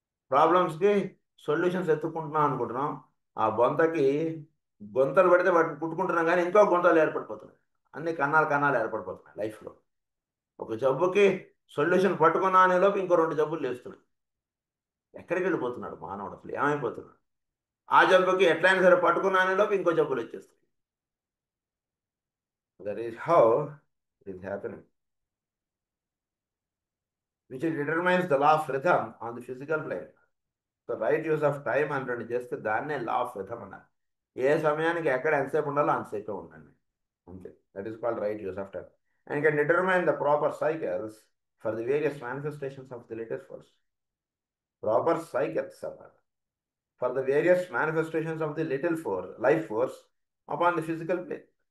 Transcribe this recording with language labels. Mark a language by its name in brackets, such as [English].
[Telugu] ప్రాబ్లమ్స్కి solutions ఎత్తుకుంటున్నాం అనుకుంటున్నాం, ఆ బొంతకి గొంతలు పడితే వాటిని పుట్టుకుంటున్నాం కానీ ఇంకో గొంతలు ఏర్పడిపోతున్నాయి. అన్ని కన్నాలు ఏర్పడిపోతున్నాయి లైఫ్లో. ఒక జబ్బుకి సొల్యూషన్ పట్టుకున్నా అనే లోపు ఇంకో 2 జబ్బులు లేస్తున్నాయి. ఎక్కడికి వెళ్ళిపోతున్నాడు మానవుడు? అసలు ఏమైపోతున్నాడు? ఆ జబ్బుకి ఎట్లయినా సరే పట్టుకున్నా అనే లోపు ఇంకో జబ్బులు వచ్చేస్తాయి. [English] That is how it is happening, which determines the law of rhythm on the physical plane. [Telugu] So right use of time అంటే చేస్తే దాన్నే లా ఆఫ్ రిథమ్ అన్నారు. ఏ సమయానికి ఎక్కడ ఎంతసేపు ఉండాలో అంతసేపే ఉండండి, అంతే. [English] That is called right use of time and can determine the proper cycles for the various manifestations of the little force. Proper cycles అన్నారు for the various manifestations of the little life force upon the physical plane.